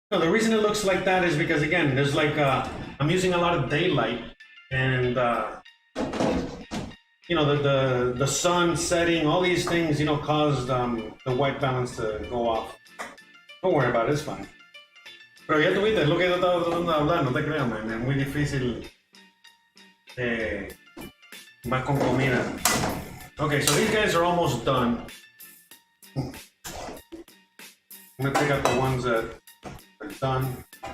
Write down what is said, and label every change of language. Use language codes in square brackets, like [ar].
[en] No, the reason it looks like that is because again, there's like I'm using a lot of daylight, and the sun setting, all these things, caused the white balance to go off. Don't worry about it, it's fine. [es] Pero ya tuviste, es lo que yo estaba tratando de hablar, no te creas, man. Es muy difícil más con comida. [en] Okay, so these guys are almost done. I'm gonna pick up the ones that are done.